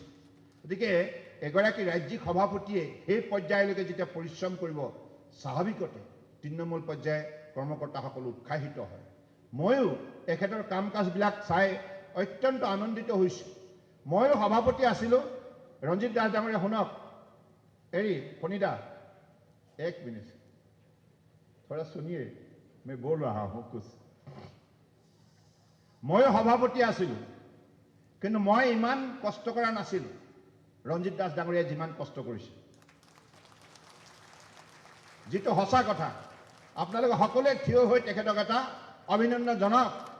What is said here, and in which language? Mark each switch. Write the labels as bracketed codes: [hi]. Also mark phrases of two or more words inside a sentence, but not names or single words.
[as] গতিকে এগৰাকী ৰাজ্যিক সভাপতিয়ে সেই পৰ্যায়লৈকে যেতিয়া পৰিশ্ৰম কৰিব, স্বাভাৱিকতে তৃণমূল পৰ্যায়ে কৰ্মকৰ্তাসকল উৎসাহিত হয়। ময়ো এখেতৰ কাম কাজবিলাক চাই অত্যন্ত আনন্দিত হৈছোঁ। ময়ো সভাপতি আছিলোঁ। ৰঞ্জিত দাস ডাঙৰীয়া শুনক, ফণিদা [hi] एक मिनट, थोड़ा सुनिए, [as] মই [hi] बोल रहा हूं कुछ। [as] ময়ো সভাপতি আছিলোঁ, কিন্তু মই ইমান কষ্ট কৰা নাছিলোঁ ৰঞ্জিত দাস ডাঙৰীয়াই যিমান কষ্ট কৰিছে। যিটো সঁচা কথা, আপোনালোকে সকলোৱে থিয় হৈ তেখেতক এটা অভিনন্দন জনাওক।